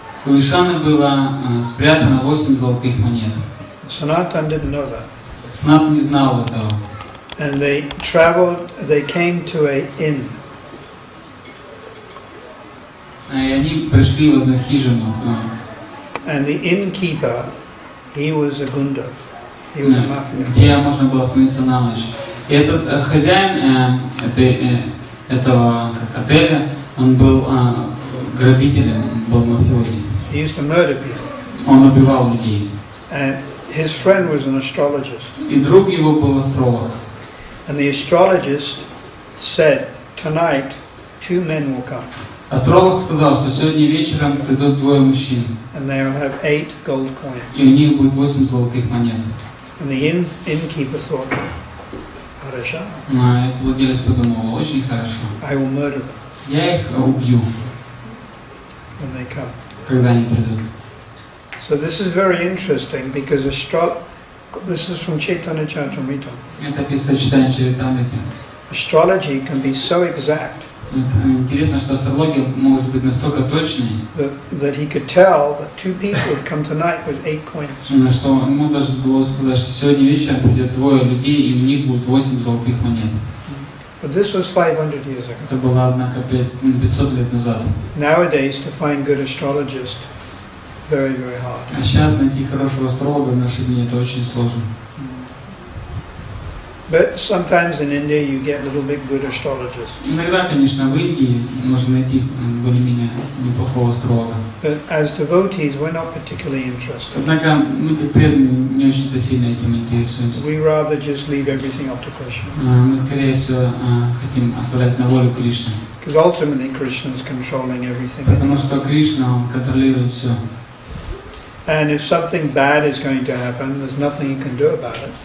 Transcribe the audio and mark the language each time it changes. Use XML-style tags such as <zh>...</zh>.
<ru>У Ишана было спрятано 8 золотых монет.</ru> <en>Sanatana didn't know that.</en> <ru>Санат не знал этого.</ru> <en>And they came to an inn.</en> <ru>И они пришли в одну хижину.</ru> <en>And the innkeeper, he was a gunda. He was a mafia.</en> <ru>Где можно было остановиться на ночь. И этот хозяин этого отеля, он был грабителем, был мафиози.</ru> <en>He used to murder people.</en> <ru>Он убивал людей.</ru> <en>And his friend was an astrologist.</en> <ru>И друг его был астролог.</ru> <en>And the astrologist said, tonight 2 men will come.</en> <ru>Астролог сказал, что сегодня вечером придут 2 мужчин.</ru> <en>And they will have 8 gold coins.</en> <ru>И у них будет 8 золотых монет.</ru> <en>And the innkeeper thought, Harasha,</en> <ru>Этот владелец подумал, очень хорошо.</ru> <en>I will murder them</en> <ru>Я их убью,</ru> <en>when they come.</en> <ru>когда они придут.</ru> <en>So this is very interesting because this is from Chaitanya Charitamrita.</en> <ru>Это описано в читании Чаритамрити.</ru> <en>Astrology can be so exact</en> <ru>Интересно, что астрология может быть настолько точной,</ru> <en>that he could tell that 2 people would come tonight with 8 coins.</en> <ru>что ему даже было сказать, что сегодня вечером придет 2 людей, и у них будет 8 золотых монет.</ru> <en>But this was 500 years ago.</en> <ru>Это было, однако, 500 лет назад.</ru> <en>Nowadays, to find good astrologists, very, very hard.</en> <ru>А сейчас найти хорошего астролога в наши дни это очень сложно.</ru> <en>But sometimes in India you get little bit good astrologists.</en> <ru>Иногда, конечно, в Индии можно найти более-менее неплохого астролога.</ru> <en>But as devotees, we're not particularly interested.</en> <ru>Однако мы, как преданные, не очень сильно этим интересуемся.</ru> <en>We rather just leave everything up to Krishna.</en> <ru>Мы, скорее всего, хотим оставлять на волю Кришны.</ru> <en>Because ultimately Krishna is controlling everything.</en> <ru>Потому что Кришна, он контролирует все.</ru> <en>And if something bad is going to happen, there's nothing you can do about it.</en>